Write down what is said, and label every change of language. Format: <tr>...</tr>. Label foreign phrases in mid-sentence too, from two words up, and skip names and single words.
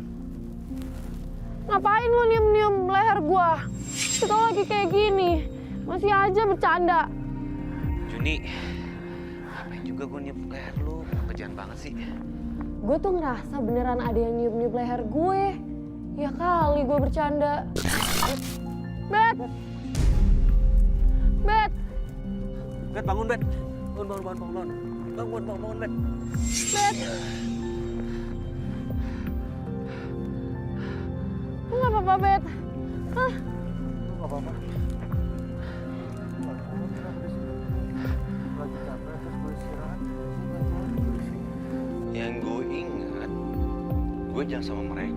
<id>Ngapain lu nyium-nyium leher gua? Kita lagi kayak gini, masih aja bercanda. Juni, ngapain juga gue nyium leher lu? Kerjaan banget sih. Gue tuh ngerasa beneran ada yang nyium-nyium leher gue. Ya kali gue bercanda. Bet! Bet! Bet, bangun, Bet. Bangun. Bangun, Bet. Bet! Lu gak apa-apa, Bet? Hah? Nggak apa-apa. Lagi capek, terus gue istirahat. Yang gue ingat, gue jalan sama mereka.</id>